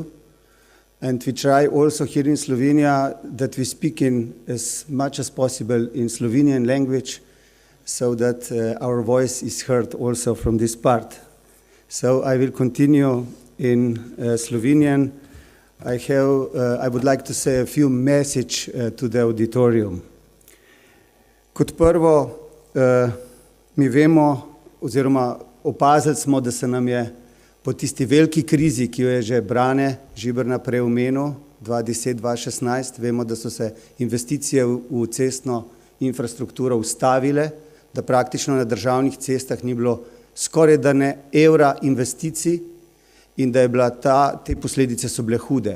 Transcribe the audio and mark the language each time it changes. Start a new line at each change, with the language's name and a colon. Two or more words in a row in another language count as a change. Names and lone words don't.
English: And we try also here in Slovenia that we speak in as much as possible in Slovenian language, so that our voice is heard also from this part. So I will continue in Slovenian. I would like to say a few message to the auditorium.
Slovenian: Kot prvo, mi vemo, oziroma opazili smo, da se nam je po tisti veliki krizi, ki jo je že Brane Žiberna prej omenil, 2010-2016, vemo, da so se investicije v cestno infrastrukturo ustavile, da praktično na državnih cestah ni bilo skoraj da ne evra investicij in da je bila te posledice so bile hude.